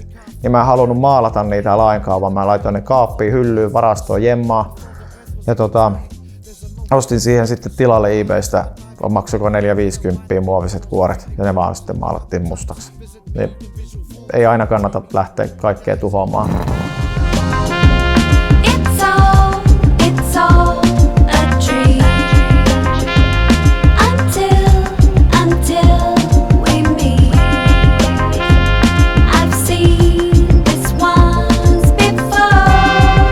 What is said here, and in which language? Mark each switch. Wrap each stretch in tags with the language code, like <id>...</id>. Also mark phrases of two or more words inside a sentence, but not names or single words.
<fi>Niin mä en halunnut maalata niitä lainkaan, vaan mä laitoin ne kaappiin, hyllyyn, varastoon, jemmaa. Ja ostin siihen sitten tilalle eBaystä, maksoiko 4-50 muoviset kuoret ja ne vaan sitten maalattiin mustaksi. Niin ei aina kannata lähteä kaikkea tuhoamaan.</fi> <en>It's all a dream until we meet. I've seen this once before.</en>